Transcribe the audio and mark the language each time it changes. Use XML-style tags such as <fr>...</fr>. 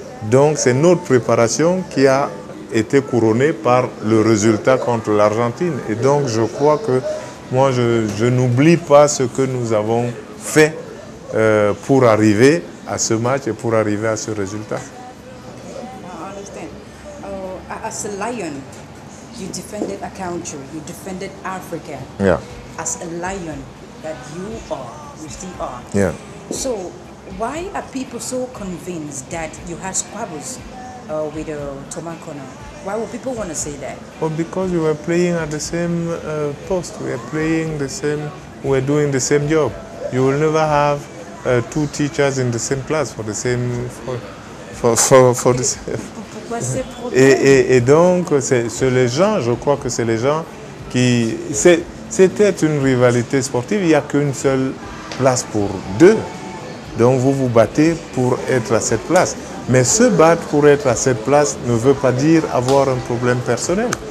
<fr>Donc, c'est notre préparation qui a été couronnée par le résultat contre l'Argentine. Et donc, je crois que moi, je n'oublie pas ce que nous avons fait pour arriver à ce match et pour arriver à ce résultat.</fr> <en>I understand. As a lion, you defended a country, you defended Africa. Yeah. As a lion that you still are. Yeah. So, why are people so convinced that you had squabbles with Thomas Kono. Why would people want to say that? Well, because we were playing at the same post. We were playing the same. We were doing the same job. You will never have two teachers in the same class for the same. For the same.</en> <fr>Et donc, c'est les gens, je crois que c'est les gens qui... C'était une rivalité sportive, il n'y a qu'une seule place pour deux. Donc vous vous battez pour être à cette place. Mais se battre pour être à cette place ne veut pas dire avoir un problème personnel.</fr>